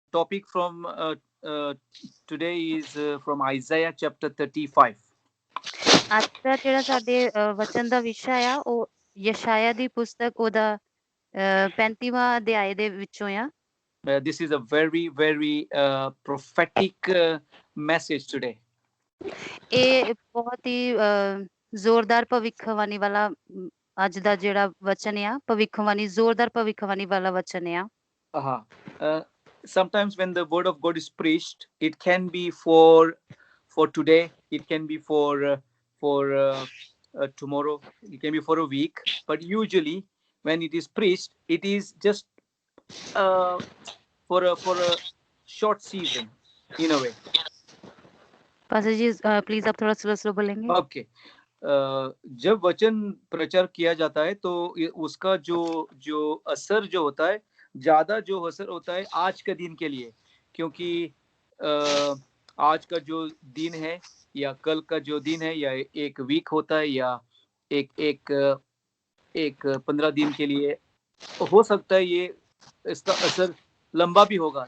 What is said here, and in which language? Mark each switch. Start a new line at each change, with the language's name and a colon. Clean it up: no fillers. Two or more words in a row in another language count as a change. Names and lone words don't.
English: topic from today is from Isaiah chapter 35.
Punjabi: ਅੱਜ ਦਾ ਜਿਹੜਾ ਸਾਡੇ ਵਚਨ ਦਾ ਵਿਸ਼ਾ ਆ ਉਹ ਯਸ਼ਾਇਆ ਦੀ ਪੁਸਤਕ ਉਹਦਾ 35ਵਾਂ ਅਧਿਆਏ ਦੇ ਵਿੱਚੋਂ ਆ।
English: This is a very, very prophetic message today.
Punjabi: ਇਹ ਬਹੁਤ ਹੀ ਜ਼ੋਰਦਾਰ ਭਵਿੱਖਬਾਣੀ ਵਾਲਾ ਅੱਜ ਦਾ ਜਿਹੜਾ ਵਚਨ ਆ ਭਵਿੱਖਬਾਣੀ ਜ਼ੋਰਦਾਰ ਭਵਿੱਖਬਾਣੀ ਵਾਲਾ ਵਚਨ ਆ।
English: Sometimes when the word of God is preached, it can be for today, it can be for tomorrow, it can be for a week, but usually when it is preached, it is just for a short season in a way.
Hindi: पास्टर जी प्लीज आप थोड़ा
English: slow slow
Hindi: बोलेंगे।
English: Okay.
Hindi: जब वचन प्रचार किया जाता है तो उसका जो असर जो होता है, ज्यादा जो असर होता है आज के दिन के लिए, क्योंकि आज का जो दिन है या कल का जो दिन है या एक वीक होता है या एक 15 दिन के लिए हो सकता है, ये इसका असर लंबा भी होगा।